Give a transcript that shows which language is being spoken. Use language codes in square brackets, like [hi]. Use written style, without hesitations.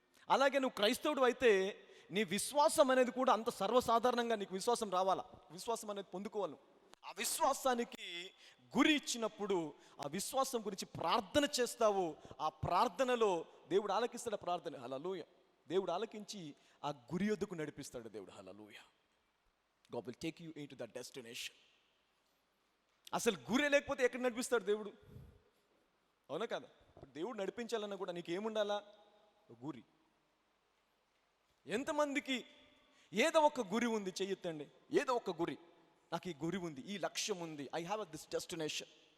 [te] అలాగే నువ్వు క్రైస్తవుడు అయితే నీ విశ్వాసం అనేది కూడా అంత సర్వసాధారణంగా నీకు విశ్వాసం రావాలా, విశ్వాసం అనేది పొందుకోవాలి. ఆ విశ్వాసానికి గురి ఇచ్చినప్పుడు ఆ విశ్వాసం గురించి ప్రార్థన చేస్తావు. ఆ ప్రార్థనలో దేవుడు ఆలకిస్తాడు ప్రార్థన. హల్లెలూయా. దేవుడు ఆలకించి ఆ గురి యొద్దకు నడిపిస్తాడు దేవుడు. హల్లెలూయా. [en] God will take you into that destination. [te] అసలు గురి లేకపోతే ఎక్కడ నడిపిస్తాడు దేవుడు? అవునా కదా? దేవుడు నడిపించాలన్నా కూడా నీకు ఏముండాలా? గురి. ఎంతమందికి ఏదో ఒక గురి ఉంది? చెయ్యొద్దండి. ఏదో ఒక గురి, నాకు ఈ గురి ఉంది, ఈ లక్ష్యం ఉంది, [en] I have this destination.